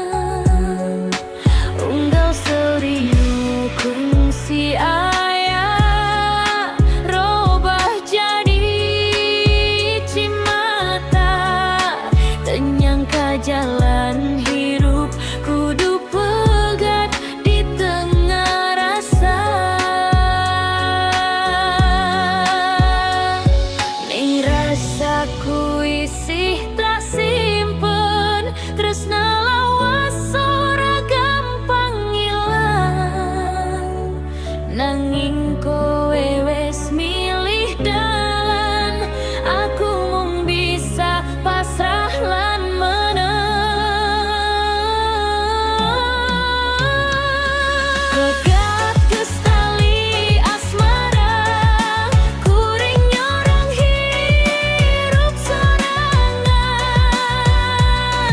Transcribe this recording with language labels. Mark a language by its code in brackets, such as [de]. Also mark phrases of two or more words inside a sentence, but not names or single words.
[su] Unggal seuri nu kungsi aya, robah jadi cimata. Teu nyangka jalan hirup kudu pegat di tengah rasa. [jv] Ning rasaku isih tak simpen, tresna lawas ora gampang ilang. Nanging kowe wes milih dalan, aku mung bisa pasrah lan menang. [su] Pegat geus tali asmara, kuring nyorong hirup sorangan.